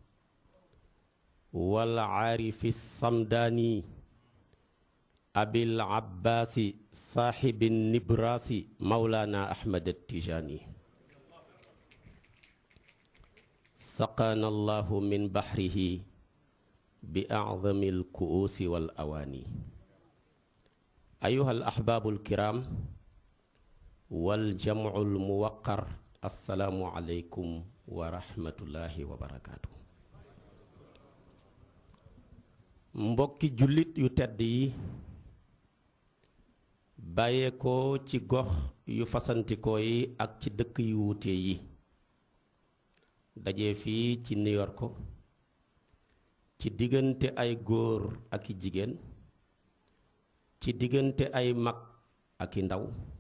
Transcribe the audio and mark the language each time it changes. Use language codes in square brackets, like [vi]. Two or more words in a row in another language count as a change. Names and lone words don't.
[ar] والعارف الصمداني أبي العباس صاحب النبراس مولانا أحمد التجاني سقانا الله من بحره بأعظم الكؤوس والأواني أيها الأحباب الكرام والجمع الموقر السلام عليكم ورحمة الله وبركاته [wo] mbokki jullit yu tedd yi bàyyeekoo ci gox yu fasantikoo yi ak ci dëkk yu wuute yi daje fii ci New York ci diggante ay góor ak i jigéen ci diggante ay mag ak i ndaw